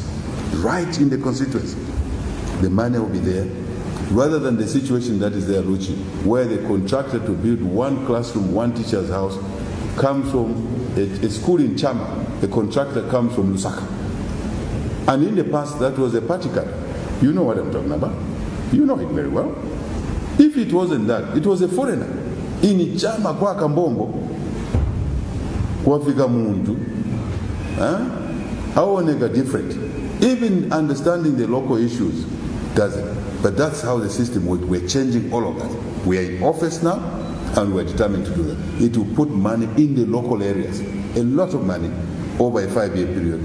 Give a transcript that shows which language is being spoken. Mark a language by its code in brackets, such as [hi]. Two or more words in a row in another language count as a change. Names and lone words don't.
[en] Right in the constituency. The money will be there, rather than the situation that is there, Luchi, where the contractor to build 1 classroom, 1 teacher's house comes from a school in Chama. The contractor comes from Lusaka. And in the past, that was a party card. You know what I'm talking about. You know it very well. If it wasn't that, it was a foreigner. [bem] In Chama kwa Kambombo, wafika muntu, [en] how different. Even understanding the local issues doesn't. But that's how the system works. We're changing all of that. We are in office now, and we're determined to do that. It will put money in the local areas, a lot of money, over a 5-year period.